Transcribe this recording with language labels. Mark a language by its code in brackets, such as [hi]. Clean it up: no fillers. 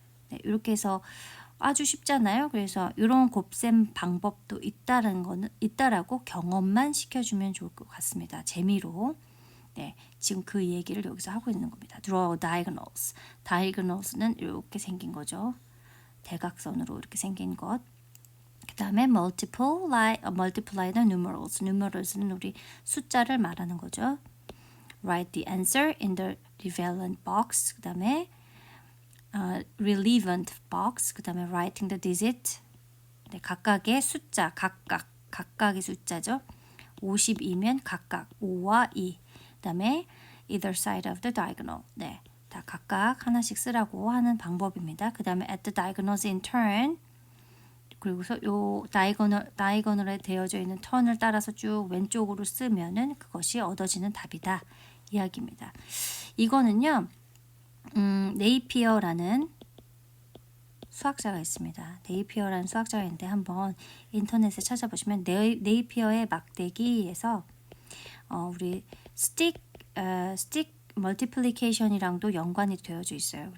[ko] 네, 이렇게 해서 아주 쉽잖아요. 그래서 이런 곱셈 방법도 있다라고 경험만 시켜주면 좋을 것 같습니다. 재미로. 네, 지금 그 얘기를 여기서 하고 있는 겁니다. Draw diagonals. diagonals는 이렇게 생긴 거죠. 대각선으로 이렇게 생긴 것. [en] 그 다음에 multiply the numerals. [ko] numerals는 우리 숫자를 말하는 거죠. [en] Write the answer in the relevant box. 그 다음에 relevant box. 그 다음에 writing the digit. [ko] 네, 각각의 숫자, 각각의 숫자죠. 52면 각각 5와 2. [en] 그 다음에 either side of the diagonal. [ko] 네, 다 각각 하나씩 쓰라고 하는 방법입니다. [en] 그 다음에 at the diagonals in turn. [ko] 그리고서 요 다이거널에 되어져 있는 턴을 따라서 쭉 왼쪽으로 쓰면은 그것이 얻어지는 답이다 이야기입니다. 이거는요, 네이피어라는 수학자가 있습니다. 네이피어라는 수학자가 있는데 한번 인터넷에 찾아보시면 네이피어의 막대기에서 우리 스틱 멀티플리케이션이랑도 연관이 되어져 있어요.